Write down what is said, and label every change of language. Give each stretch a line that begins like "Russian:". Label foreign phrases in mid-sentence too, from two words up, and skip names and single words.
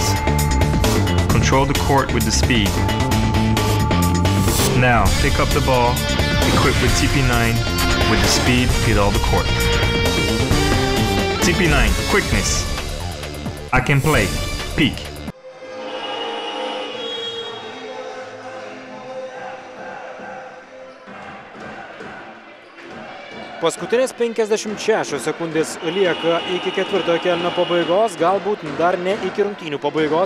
English: Control the court with the speed. Now, pick up the ball, equipped with TP9 with the speed, get all the court. TP9, quickness. I can play. Peak.
Lithuanian: Paskutinės 56 sekundės lieka iki ketvirtojo kėlinio pabaigos, galbūt dar ne iki rungtynių pabaigos.